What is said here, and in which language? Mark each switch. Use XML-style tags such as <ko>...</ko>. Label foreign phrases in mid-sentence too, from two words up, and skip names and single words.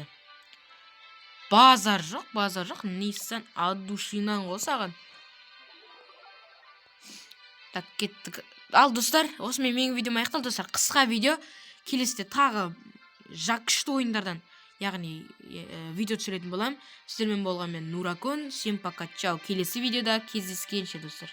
<kk>Базар жоқ, Nissan от душинан қосаған. Так, кеттік. Ал достар, осымен менің видеом аяқталды достар. Қысқа видео, келесіде тағы күшті ойындардан, яғни видео түсіретін болам. Сіздермен болған мен Нуракон.</kk> <ru>Всем пока, чао.</ru> <kk>Келесі видеода кездескенше достар.</kk>